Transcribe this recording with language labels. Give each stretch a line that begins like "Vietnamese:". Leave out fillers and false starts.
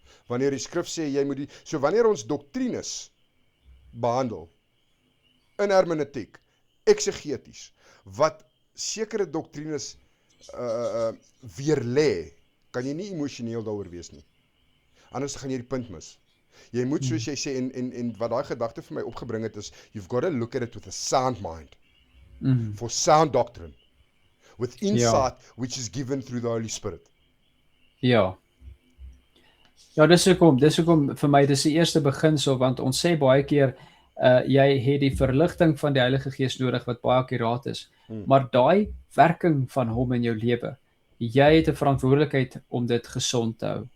Afrikaans: Wanneer die skrif sê jy moet so wanneer ons doktrines behandel in hermeneutiek, eksegeties, wat sekere doktrines weer lê, kan jy nie emosioneel daaroor wees nie. Anders gaan jy die punt mis. Jy moet, soos jy sê, en wat daai gedagte vir my opgebring het is,
English: you've got to look at it with a sound mind. For sound doctrine. With insight which is given through the Holy Spirit.
Afrikaans: Ja. Ja, dis hoekom vir my dis die eerste beginsel, want ons sê baie keer jy het die verligting van die Heilige Gees nodig wat baie akkuraat is. Maar daai werking van hom in jou lewe, jy het 'n verantwoordelikheid om dit gesond te hou.